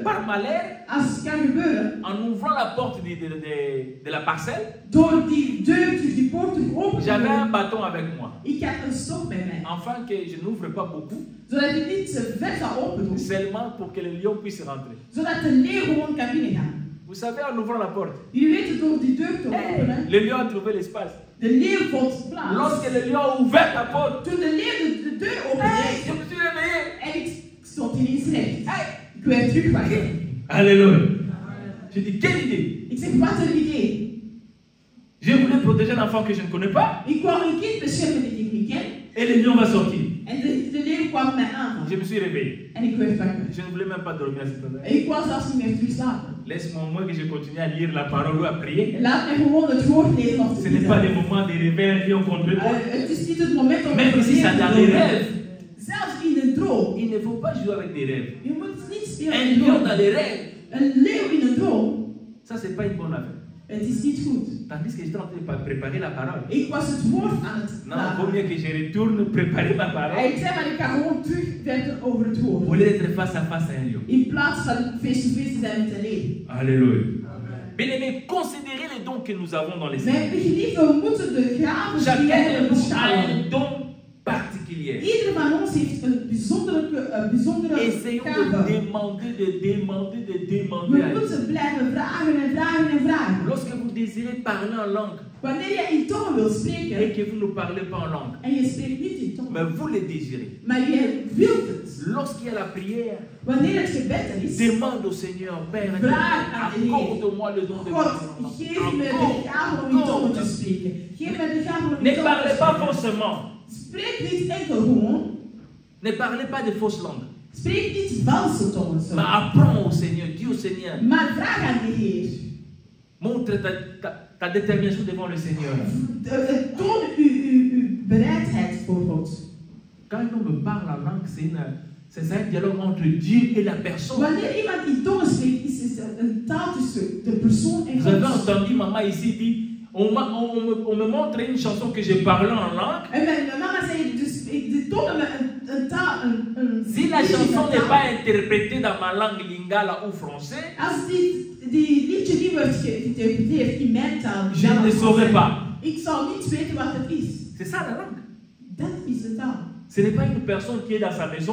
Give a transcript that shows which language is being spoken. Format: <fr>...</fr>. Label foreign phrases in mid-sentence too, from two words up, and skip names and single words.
<fr>Par malheur.</fr> <nl>Als het kan gebeuren.</nl> <fr>En ouvrant la porte de la parcelle.</fr> <nl>Door die deur, die poort terug open.</nl> <fr>J'avais un bâton avec moi.</fr> <nl>Ik had een stok bij mij.</nl> <fr>Afin que je n'ouvre pas beaucoup.</fr> <nl>Zodat ik niet te ver zou open doen.</nl> <fr>Seulement pour que le lion puisse rentrer.</fr> <nl>Zodat de leeuw gewoon kan binnengaan.</nl> <fr>Vous savez, en ouvrant la porte.</fr> <nl>Jullie weten door die deur te openen.</nl> <fr>Le lion a trouvé l'espace.</fr> <nl>De leeuw vond plaats.</nl> <fr>Lorsque le lion a ouvert la porte.</fr> <nl>Toen de leeuw de deur opende.</nl> <fr>Je me suis réveillé.</fr> <nl>En ik stond ineens recht. Ik werd terug wakker.</nl> <fr>Alléluia. Je dis, quelle idée.</fr> <nl>Ik zeg, wat een idee.</nl> <fr>Je voulais protéger un enfant que je ne connais pas.</fr> <nl>Ik wou een kind beschermen die ik niet ken.</nl> <fr>Et le lion va sortir.</fr> <nl>En de leeuw kwam mij aan.</nl> <fr>Je me suis réveillé.</fr> <nl>En ik werd wakker.</nl> <fr>Je ne voulais même pas dormir à cette heure.</fr> <nl>En ik wou zelfs niet meer terug slapen.</nl> <fr>Laisse-moi au moins que je continue à lire la parole ou à prier.</fr> <nl>Laat mij gewoon het woord lezen of te</nl> <fr>Ce n'est pas des moments de réveil, un lion contre toi.</fr> <nl>Het is niet het moment om</nl> <fr>même si ça dans les rêves.</fr> <nl>Zelfs in een droom.</nl> <fr>Il ne faut pas jouer avec des rêves.</fr> <nl>Je moet niet spelen</nl> <fr>un</fr> <nl>met droom.</nl> <fr>lion dans les rêves.</fr> <nl>Een leeuw in een droom.</nl> <fr>Ça c'est pas une bonne affaire.</fr> <nl>Het is niet goed.</nl> <fr>Tandis que j'étais en train de préparer la parole.</fr> <nl>Ik was het woord aan het</nl> <fr>non, il vaut mieux que je retourne préparer ma parole.</fr> <nl>Ik zei, maar ik ga gewoon terug verder over het woord.</nl> <fr>Au lieu d'être face à face à un lion.</fr> <nl>In plaats van</nl> <en>face-to-face</en> <nl>te zijn met een leeuw.</nl> <fr>Alléluia. Bien-aimés, considérez les dons que nous avons dans les</fr> <nl>Mijn geliefden, we moeten de gaven die wij hebben beschouwen.</nl> <fr>Un don particulier.</fr> <nl>Ieder van ons heeft een bijzondere</nl> <fr>Essayons</fr> <nl>gave.</nl> <fr>de demander.</fr> <nl>We moeten blijven vragen en vragen en vragen.</nl> <fr>Lorsque vous désirez parler en langue.</fr> <nl>Wanneer je in tongen wil spreken.</nl> <fr>Et que vous ne parlez pas en langue.</fr> <nl>En je spreekt niet in tongen.</nl> <fr>Mais vous le désirez.</fr> <nl>Maar je wilt het.</nl> <fr>Lorsqu'il y a la prière.</fr> <nl>Wanneer het gebed er is.</nl> <fr>Demande au Seigneur, Père, accorde-moi le don de</fr> <nl>God, geef me de gave om in tongen te spreken. Geef me de gave om in</nl> <fr>ne</fr> <nl>tongen te</nl> <fr>parlez</fr> <nl>spreken.</nl> <fr>pas forcément.</fr> <nl>Spreek niet enkel gewoon.</nl> <fr>Ne parlez pas de fausses langues.</fr> <nl>Spreek niet valse tongen.</nl> <fr>Mais apprends au Seigneur, dis au Seigneur.</fr> <nl>Maar vraag aan de Heer.</nl> <fr>Montre ta détermination devant le Seigneur.</fr> <nl>Toon uw bereidheid voor God.</nl> <fr>Quand un homme me parle en langue, c'est un dialogue entre Dieu et la personne.</fr> <nl>Wanneer iemand in tongen spreekt, is het een taal tussen de persoon en God.</nl> <fr>Vous avez entendu maman ici dire, on me montre une chanson que j'ai parlé en langue.</fr> <nl>En mijn mama zei, dus de tonen me een taal,</nl> <fr>si la chanson n'est pas interprétée dans ma langue lingala ou français,</fr> <nl>als die liedje niet wordt geïnterpreteerd in mijn taal,</nl> <fr>je ne saurais pas.</fr> <nl>Ik zal niet weten wat het is.</nl> <fr>C'est ça la langue.</fr> <nl>Dat is de taal.</nl> <fr>Ce n'est pas une personne qui est dans sa maison,</fr>